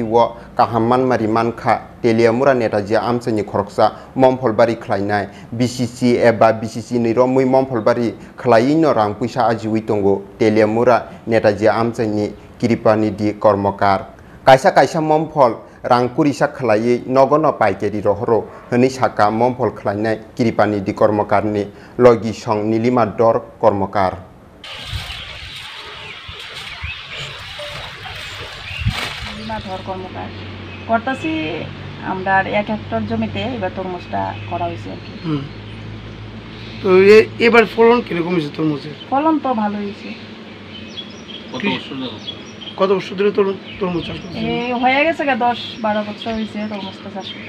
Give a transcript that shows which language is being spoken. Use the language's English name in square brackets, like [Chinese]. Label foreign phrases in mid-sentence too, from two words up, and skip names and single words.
[Kok Borok] wo Kaham Manmari Mankha Teliamura netaji Amchaini Khoroksa Mamphal bari Khlainai BCC eba BCC ni romui Mamphal bari Khlai no rang puisa ajiwi tongo Teliamura netaji Amchaini kiripani di kormokar kaisa kaisa Mamphal rang kurisa khlai nogono paikeri rohro honi saka Mamphal Khlainai kiripani di kormokar ni logi song nilima dor kormokar [Bangla] nilima dor kormokar করতেছি আমরা 1 হেক্টর জমিতে এবার তরমুজটা করা হয়েছে আর কি তো এবার ফলন কি রকম হয়েছে তরমুজের ফলন তো ভালো হয়েছে কত বছর ধরে তরমুজ চাষ করছেন এই হয়ে গেছে 10-12 বছর হয়েছে তরমুজটা চাষ করতে